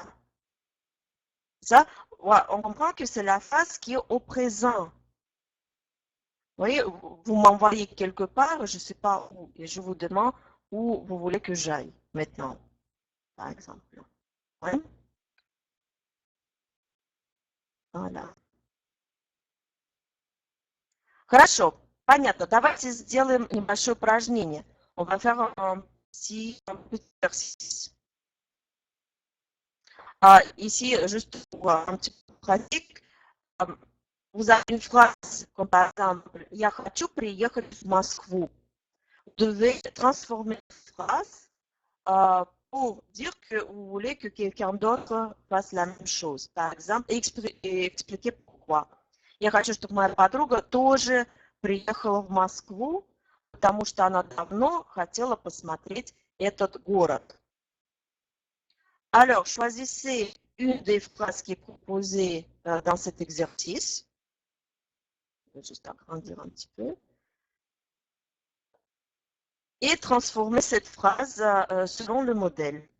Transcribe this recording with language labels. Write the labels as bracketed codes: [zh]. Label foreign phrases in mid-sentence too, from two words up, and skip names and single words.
[fr] Ça, ouais, on comprend que c'est la phrase qui est au présent. Vous voyez, vous m'envoyez quelque part, je ne sais pas où, et je vous demande où vous voulez que j'aille maintenant, par exemple. Ouais, voilà. [ru] Хорошо, понятно. Давайте сделаем небольшое упражнение. [fr] On va faire un petit exercice. Ici, juste pour un petit peu pratique, vous avez une phrase comme par exemple [ru] «Я хочу приехать в Москву». [fr] Vous devez transformer la phrase pour dire que vous voulez que quelqu'un d'autre fasse la même chose. Par exemple, et expliquer pourquoi. [ru] Я хочу, чтобы моя подруга тоже приехала в Москву, потому что она давно хотела посмотреть этот город. [fr] Alors, choisissez une des phrases qui est proposée dans cet exercice. Je vais juste agrandir un petit peu. Et transformez cette phrase selon le modèle.